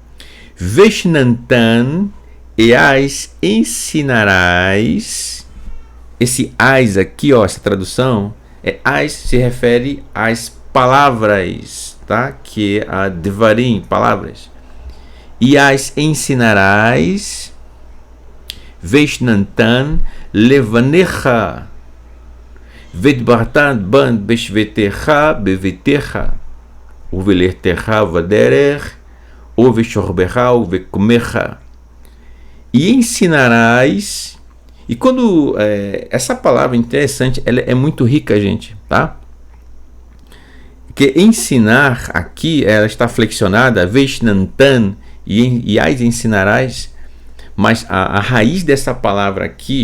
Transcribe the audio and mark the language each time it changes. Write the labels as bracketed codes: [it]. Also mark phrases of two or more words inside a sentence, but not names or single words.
[pt] Veshnantan, e as ensinarás. Esse as aqui, essa tradução, as se refere às palavras, tá? Que é a devarim, palavras. E as ensinarás, [he] ושננתם לבניך ודברת בם בשבתך בביתך ובלכתך בדרך ובשכבך ובקומך. [pt] E ensinarás. E quando essa palavra interessante, ela é muito rica, gente, tá? Porque ensinar aqui, ela está flexionada, veshnantan, e as ensinarás, mas a raiz dessa palavra aqui,